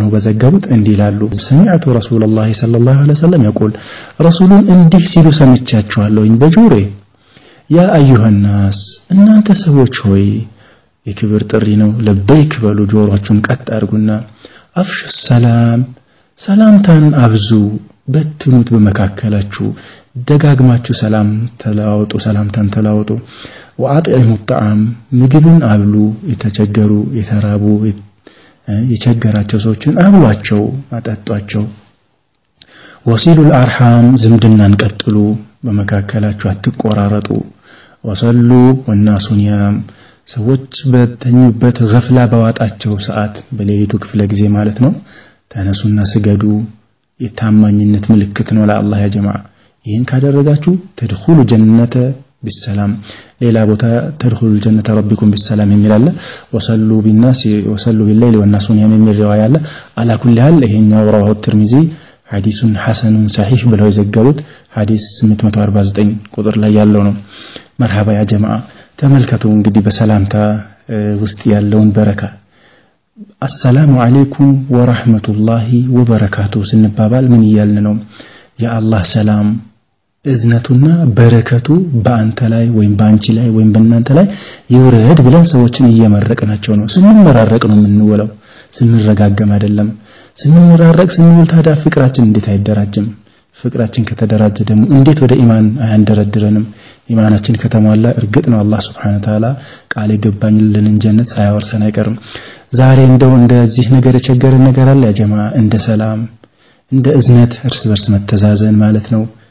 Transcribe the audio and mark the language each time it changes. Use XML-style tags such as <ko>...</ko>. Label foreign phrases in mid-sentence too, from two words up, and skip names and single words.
<am>በዘገቡት እንዲህ ይላሉ</am> <ar>سمعت رسول الله صلى الله عليه وسلم يقول</ar> <am>ረሱሉን እንዲህ ሲሉ ሰምቻቸዋለሁኝ በጆሮዬ</am> <ar>يا أيها الناس</ar> <am>እናንተ ሰዎች ሆይ የክብር ጥሪ ነው ለበይክ በሉ ጆሮአችሁን ቀጥ አድርጉና</am> <ar>أفشوا السلام</ar> <am>ሰላምታን አብዙ በትኑት በመካከላችሁ ደጋግማችሁ ሰላም ተለዋወጡ ሰላምታን ተለዋወጡ</am> <ar>وأطعموا الطعام</ar> <am>ምግብን አብሉ የተቸገሩ የተራቡ የቸገራቸው ሰዎችን አብሏቸው አጠጧቸው</am> <ar>وصلوا الأرحام</ar> <am>ዝምድናን ቀጥሉ በመካከላችሁ አትቆራረጡ</am> <ar>وصلوا والناس نيام</ar> <am>ሰዎች በተኙበት ገፍላ በዋጣቸው ሰዓት በሌሊቱ ክፍለ ጊዜ ማለት ነው ተነሱና ስገዱ የታማኝነት ምልክት ነው ለአላህ</am> <ar>يا جماعة</ar> <am>ይሄን ካደረጋችሁ</am> <ar>تدخلوا الجنة بالسلام</ar> <am>ሌላ ቦታ</am> <ar>تدخلوا جنة ربكم بالسلام</ar> <am>የሚላል</am> <ar>وصلوا بالناس وصلوا بالليل والناس نيام</ar> <am>የሚል ሪዋያ አለ</am> <ar>على كل حال</ar> <am>ይሄኛው</am> <ar>رواه الترمذي حديث حسن صحيح</ar> <am>ብለው የዘገቡት ሐዲስ 849 ቁጥር ላይ ያለው ነው</am> <ar>مرحبا يا جماعة</ar> <am>ተመልከቱ እንግዲህ በሰላምታ ውስጥ ያለውን በረካ</am> <ar>السلام عليكم ورحمة الله وبركاته</ar> <am>ስንባባል ምን ይያልን ነው ያ አላህ ሰላም እዝነቱና በረከቱ በአንተ ላይ ወይም ባንቺ ላይ ወይም በእናንተ ላይ ይውረድ ብለን ሰዎችን እየመረቅናቸው ነው ስንመራረቅ ነው የምንውለው ስንረጋገም አይደለም ስንመራረቅ ስንውል ታዲያ ፍቅራችን እንዴት አይደራጅም ፍቅራችን ከተደራጀ ደግሞ እንዴት ወደ ኢማን አያንደረድረንም ኢማናችን ከተሟላ እርግጥ ነው አላህ</am> <ar>سبحانه وتعالى</ar> <am>ቃል ይገባኝልን ጀነት ሳይወርሰን አይቀርም ዛሬ እንደው እንደዚህ ነገር የቸገረን ነገር አለ</am> <ar>يا جماعة</ar> <am>እንደ ሰላም እንደ እዝነት እርስ በርስ መተዛዘን ማለት ነው</am>